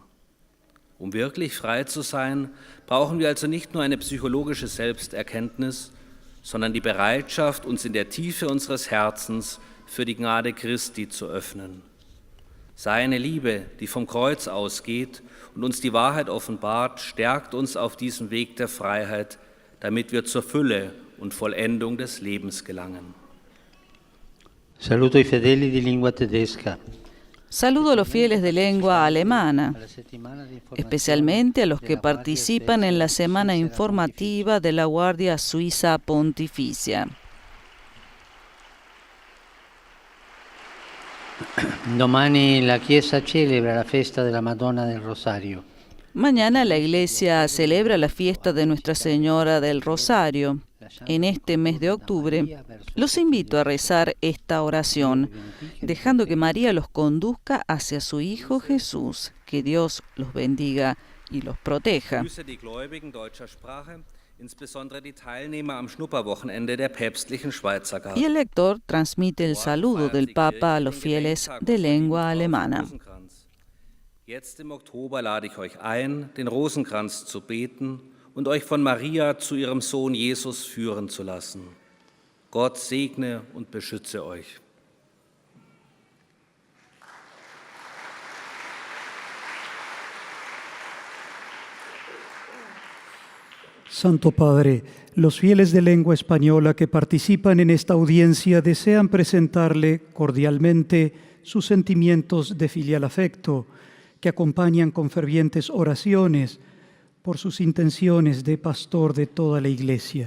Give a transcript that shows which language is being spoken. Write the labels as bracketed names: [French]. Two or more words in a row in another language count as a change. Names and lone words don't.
[German] Um wirklich frei zu sein, brauchen wir also nicht nur eine psychologische Selbsterkenntnis, sondern die Bereitschaft, uns in der Tiefe unseres Herzens für die Gnade Christi zu öffnen. Seine Liebe, die vom Kreuz ausgeht und uns die Wahrheit offenbart, stärkt uns auf diesem Weg der Freiheit, damit wir zur Fülle und Vollendung des Lebens gelangen. [Italian] Saluto i fedeli di lingua tedesca. [Spanish] Saludo a los fieles de lengua alemana, [Italian] Alla settimana di informazione [Spanish] especialmente a los que [Italian] della Guardia [Spanish] participan en la semana informativa de la Guardia Suiza Pontificia. [Italian] Domani la Chiesa celebra la festa della Madonna del Rosario. [Spanish] Mañana la Iglesia celebra la fiesta de Nuestra Señora del Rosario. En este mes de octubre, los invito a rezar esta oración, dejando que María los conduzca hacia su Hijo Jesús. Que Dios los bendiga y los proteja. [German] Ich grüße die Gläubigen deutscher Sprache, insbesondere die Teilnehmer am Schnupperwochenende der päpstlichen Schweizer Garde. [Spanish] Y el lector transmite el saludo del Papa a los fieles de lengua alemana. [German] Jetzt im Oktober lade ich euch ein, den Rosenkranz zu beten und euch von Maria zu ihrem Sohn Jesus führen zu lassen. Gott segne und beschütze euch. [Spanish] Santo Padre, los fieles de lengua española que participan en esta audiencia desean presentarle cordialmente sus sentimientos de filial afecto, que acompañan con fervientes oraciones por sus intenciones de pastor de toda la Iglesia.